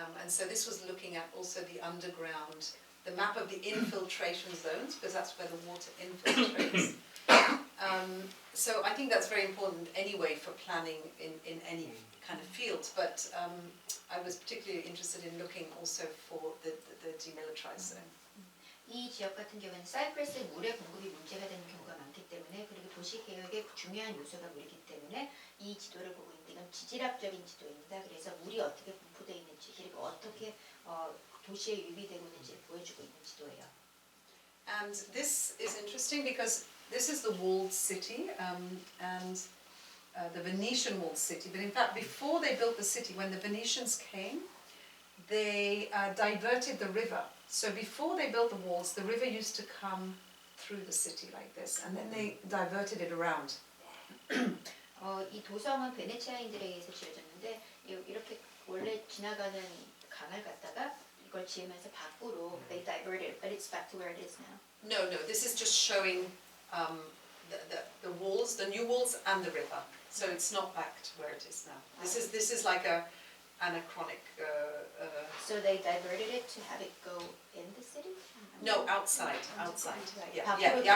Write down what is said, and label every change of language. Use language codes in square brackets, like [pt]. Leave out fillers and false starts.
[en] And so this was looking at also the underground, the map of the infiltration zones, because that's where the water infiltrates. So I think that's very important anyway for planning in any kind of field, but I was particularly interested in looking also for the demilitarized zone. [ko] 이 지역 같은 경우는 사이프러스의 물의 공급이 문제가 되는 경우가 많기 때문에 그리고 도시 개혁의 중요한 요소가 물이기 때문에 이 지도를 보고 있는데 이건 지질학적인 지도입니다. 그래서 물이 어떻게 분포되어 있는지 그리고 어떻게 도시에 유입되고 있는지를 보여주고 있는 지도예요. [en] And this is interesting because this is the walled city and the Venetian walled city. But in fact, before they built the city, when the Venetians came, they diverted the river. So before they built the walls, the river used to come through the city like this, and then they diverted it around. [ko] 이 도성은 베네치아인들에 의해서 지어졌는데 이렇게 원래 지나가는 강을 갖다가 이걸 지으면서 밖으로 [en] they diverted, but it's back to where it is now. No, this is just showing the walls, the new walls, and the river. So it's not back to where it is now. This is like a anachronic. So they diverted it to have it go in the city? No, outside. Yeah.